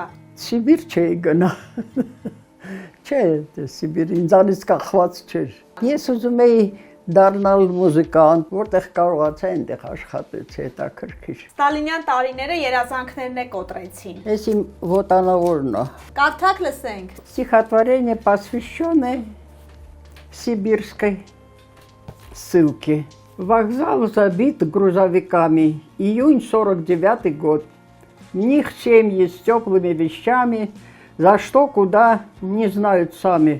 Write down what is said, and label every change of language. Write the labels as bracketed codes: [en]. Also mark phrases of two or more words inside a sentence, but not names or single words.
[hy] Սիբիր չէի գնա։ Չէ, Սիբիր ինձանից կախված չէր։ Ես ուզում էի դառնալ մուզիկանտ, որտեղ կարողացա այնտեղ աշխատեցի, հետաքրքիր։ Ստալինյան տարիները երազանքներն է կոտրեցին։ Ես իմ ոտանավորն է։ Կարդակ լսենք։ [ru] Стихотворение, посвященное сибирской ссылке. Вокзал забит грузовиками. Июнь 49-й год. В них семьи с теплыми вещами, за что, куда, не знают сами.